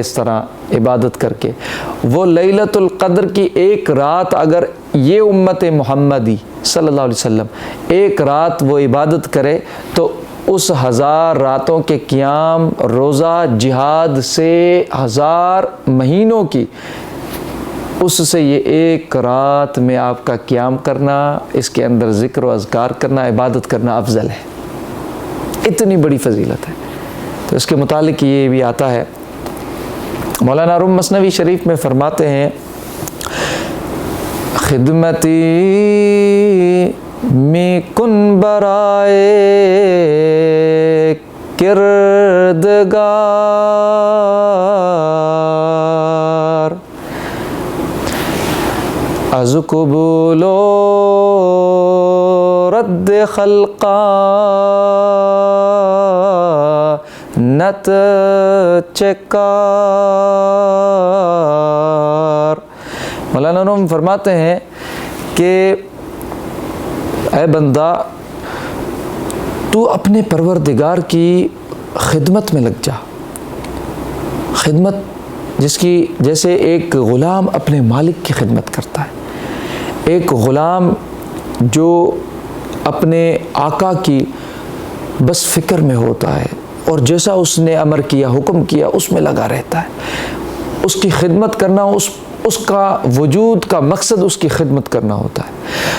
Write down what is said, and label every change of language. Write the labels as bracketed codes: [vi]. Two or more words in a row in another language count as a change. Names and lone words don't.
[ur] اس طرح عبادت کر کے، وہ لیلۃ القدر کی ایک رات اگر یہ امت محمدی [ar] صلی اللہ علیہ وسلم [ur] ایک رات وہ عبادت کرے تو اس 1000 راتوں کے قیام، روزہ، جہاد سے 1000 مہینوں کی، اس سے یہ ایک رات میں آپ کا قیام کرنا، اس کے اندر ذکر و اذکار کرنا، عبادت کرنا افضل ہے۔ اتنی بڑی فضیلت ہے۔ تو اس کے متعلق یہ بھی آتا ہے، مولانا روم مثنوی شریف میں فرماتے ہیں، [fa] خدمتی می کن برائے کردگار، از قبول و رد خلقا نت چکار۔ [ur] مولانا روم فرماتے ہیں کہ اے بندہ، تو اپنے پروردگار کی خدمت میں لگ جا۔ خدمت جس کی جیسے ایک غلام اپنے مالک کی خدمت کرتا ہے، ایک غلام جو اپنے آقا کی بس فکر میں ہوتا ہے اور جیسا اس نے امر کیا، حکم کیا، اس میں لگا رہتا ہے، اس کی خدمت کرنا، اس کا وجود کا مقصد اس کی خدمت کرنا ہوتا ہے۔